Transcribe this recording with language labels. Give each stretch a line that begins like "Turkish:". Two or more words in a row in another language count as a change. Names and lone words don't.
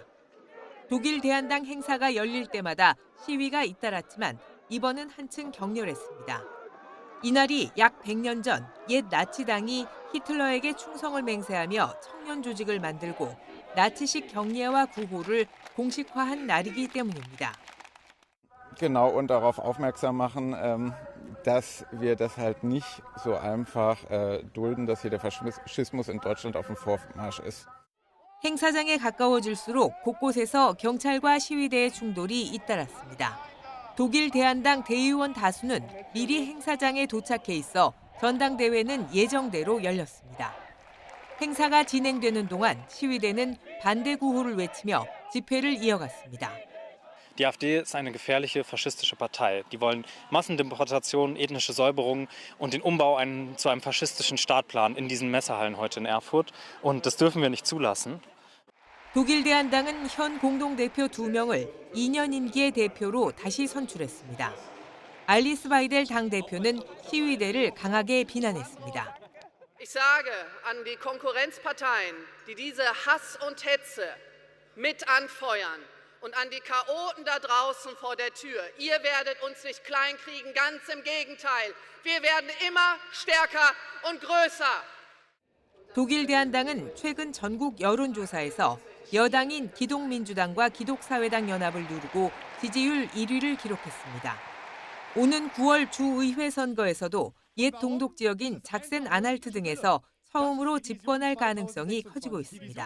Korean: 독일 대한당 행사가 열릴 때마다 시위가 잇따랐지만 이번은 한층 격렬했습니다. 이날이 약 100년 전 옛 나치당이 히틀러에게 충성을 맹세하며 청년 조직을 만들고 나치식 경례와 구호를 공식화한 날이기 때문입니다.
German: Genau, und darauf aufmerksam machen, dass wir das halt nicht so einfach dulden, dass hier der Faschismus in Deutschland auf dem Vormarsch ist.
Korean: 행사장에 가까워질수록 곳곳에서 경찰과 시위대의 충돌이 잇따랐습니다. 독일 대한당 대의원 다수는 미리 행사장에 도착해 있어 전당대회는 예정대로 열렸습니다. 행사가 진행되는 동안 시위대는 반대 구호를 외치며 집회를 이어갔습니다.
German: Die AfD ist eine gefährliche faschistische Partei. Die wollen Massendeportationen, ethnische Säuberungen und den Umbau zu einem faschistischen Staat planen in diesen Messehallen heute in Erfurt. Und das dürfen wir nicht zulassen.
Korean: 독일 대한당은 현 공동대표 2명을 2년 임기의 대표로 다시 선출했습니다. 알리스 바이델 당대표는 시위대를 강하게 비난했습니다.
German: Ich sage an die Konkurrenzparteien, die diese Hass und Hetze mit anfeuern, und an die Chaoten da draußen vor der Tür. Ihr werdet uns nicht kleinkriegen, ganz im Gegenteil. Wir werden immer stärker und größer.
Korean: 독일 대한당은 최근 전국 여론조사에서 여당인 기독민주당과 기독사회당 연합을 누르고 지지율 1위를 기록했습니다. 오는 9월 주의회 선거에서도 옛 동독 지역인 작센-안할트 등에서 처음으로 집권할 가능성이 커지고 있습니다.